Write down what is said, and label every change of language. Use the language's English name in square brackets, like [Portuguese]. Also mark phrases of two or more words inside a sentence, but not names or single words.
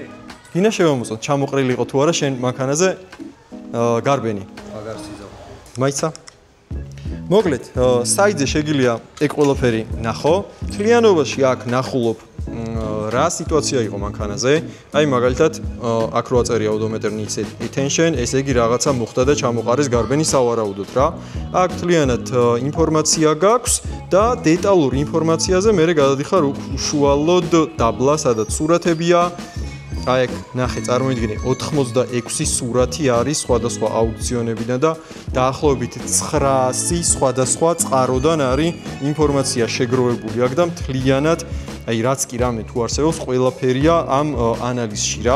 [Georgian] გინდა შევამოწოთ, ჩამოყრილი იყო თუ არა შენ მანქანაზე გარბენი. აღარ სიზავ. მაიცა? მოკლედ, საიტზე შეგიძლია ეგ ყველაფერი ნახო. თლიანობაში აქ ნახულობ რა სიტუაცია იყო მანქანაზე? აი მაგალითად აქ რო აწერია [English] odometer needs attention, [Georgian] ესე იგი რაღაცა მოხდა და ჩამოყარეს გარბენი სავარაუდოდ რა. აქ თლიანად ინფორმაცია გაქვს და დეტალურ ინფორმაციაზე მე გადადიხარ უშუალოდ დაბლა, სადაც სურათებია. აი ეგ ნახე, წარმოიდგინე 86 სურათი არის სხვადასხვა აუქციონებიდან და დაახლოებით 900 სხვადასხვა წყაროდან არის ინფორმაცია შეგროვებული აქ და მთლიანად აი რაც კი რამე თუ არსებობს ყველაფერია ამ ანალიზში რა.